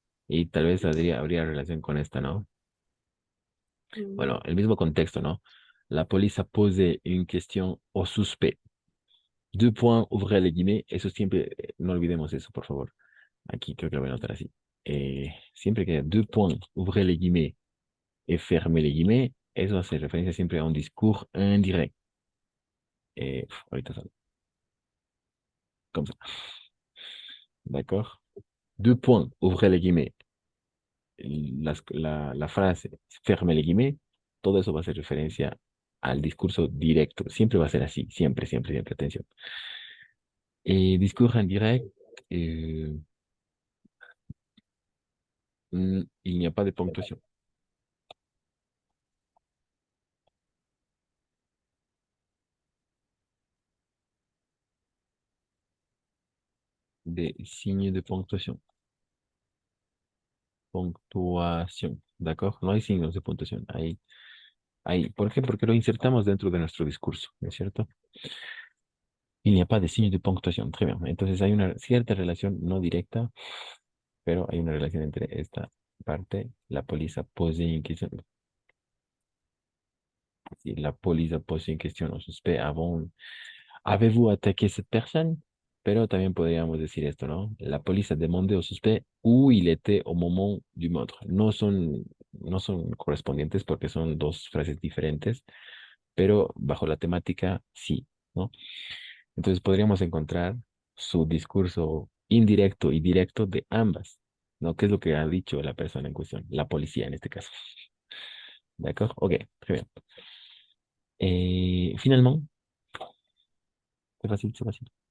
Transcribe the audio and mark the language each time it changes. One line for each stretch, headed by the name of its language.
Spanish: Y tal vez habría relación con esta, ¿no? Bueno, el mismo contexto, ¿no?
French: La police a posé une question au suspect. Deux points, ouvrez les guillemets.
Spanish: Eso siempre, no olvidemos eso, por favor. Aquí creo que lo voy a anotar así. Siempre que haya
French: deux points, ouvrez les guillemets
Spanish: et fermez les guillemets, eso hace referencia siempre a un discours indirect. Ahorita sale.
French: Comme ça. D'accord? Deux points, ouvrez les guillemets.
Spanish: La frase,
French: ferme les guillemets,
Spanish: todo eso va a hacer referencia al discurso directo. Siempre va a ser así, siempre, siempre, siempre, atención.
French: Discours indirect, il n'y a pas de ponctuation. Des signes de ponctuation.
Spanish: Puntuación, ¿d'accord? No hay signos de puntuación. ¿Por qué? Porque lo insertamos dentro de nuestro discurso, ¿no es cierto?
French: Il n'y a pas de signes de ponctuación. Très bien.
Spanish: Entonces hay una cierta relación no directa, pero hay una relación entre esta parte.
French: La police a posé une question. Si la police a posé une question au suspect avant. ¿Avez-vous attaqué cette personne?
Spanish: Pero también podríamos decir esto, ¿no?
French: La police a demandé au suspect où il était au moment du meurtre.
Spanish: No son correspondientes porque son dos frases diferentes, pero bajo la temática sí, ¿no? Entonces podríamos encontrar su discurso indirecto y directo de ambas, ¿no? ¿Qué es lo que ha dicho la persona en cuestión? La policía en este caso.
French: D'accord? Ok, très bien. Finalement, c'est facile, c'est facile.